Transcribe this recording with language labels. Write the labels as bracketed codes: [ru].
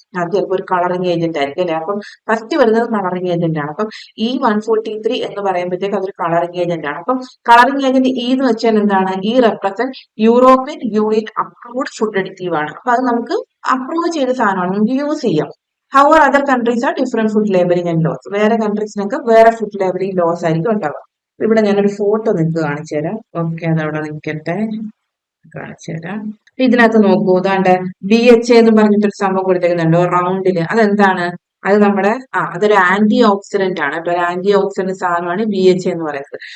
[ml] അത് ചിലപ്പോൾ ഒരു കളറിംഗ് ഏജന്റ് ആയിരിക്കും, അല്ലെ? അപ്പം ഫസ്റ്റ് വരുന്നത് കളറിംഗ് ഏജന്റ് ആണ്. അപ്പം ഈ 143 എന്ന് പറയുമ്പോഴത്തേക്ക് അതൊരു കളറിംഗ് ഏജന്റ് ആണ്. അപ്പം കളറിംഗ് ഏജന്റ് ഈ എന്ന് വെച്ചാൽ എന്താണ്? [en] E represent European Union approved food additive [ml] ആണ്. അപ്പൊ അത് നമുക്ക് അപ്രൂവ് ചെയ്ത സാധനമാണ്, നമുക്ക് യൂസ് ചെയ്യാം. [en] However, other countries are different food labeling and laws. [ml] വേറെ കൺട്രീസിനൊക്കെ വേറെ ഫുഡ് ലേബലിംഗ് ലോസ് ആയിരിക്കും ഉണ്ടാവുക. ഇവിടെ ഞാനൊരു ഫോട്ടോ നിങ്ങൾക്ക് കാണിച്ചു തരാം. ഓക്കെ, അതവിടെ നിൽക്കട്ടെ, കാണിച്ചു തരാം. ഇതിനകത്ത് നോക്കൂ, ഇതാണ്ട് BHA എന്ന് പറഞ്ഞിട്ടൊരു സംഭവം കൊടുത്തേക്കുന്നുണ്ടോ റൗണ്ടില്? അതെന്താണ്? അത് നമ്മുടെ അതൊരു ആന്റി ഓക്സിഡന്റ് ആണ്. ഒരു ആന്റി ഓക്സിഡന്റ് സാധനമാണ് BHA എന്ന് പറയുന്നത്.